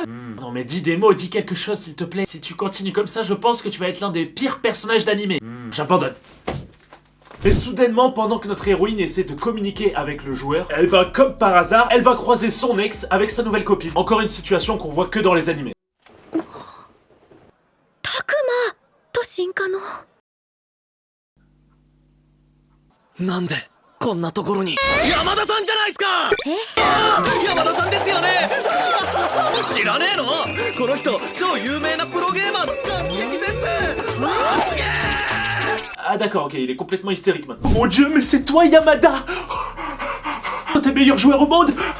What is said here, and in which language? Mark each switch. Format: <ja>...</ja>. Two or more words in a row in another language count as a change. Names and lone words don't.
<fr>Non mais dis des mots, dis quelque chose s'il te plaît. Si tu continues comme ça, je pense que tu vas être l'un des pires personnages d'animé. J'abandonne. Mais soudainement, pendant que notre héroïne essaie de communiquer avec le joueur, elle va, comme par hasard, elle va croiser son ex avec sa nouvelle copine. Encore une situation qu'on voit que dans les animés.</fr> <ja>Takuma to Shinkano. なんでこんなところに。山田さんじゃないですか。山田さんですよね。知らねえの？この人超有名なプロゲーマーの感激です。すげえ。</ja> <fr>Ah d'accord, ok, il est complètement hystérique maintenant. Mon dieu, mais c'est toi Yamada! T'es meilleur joueur au monde!</fr>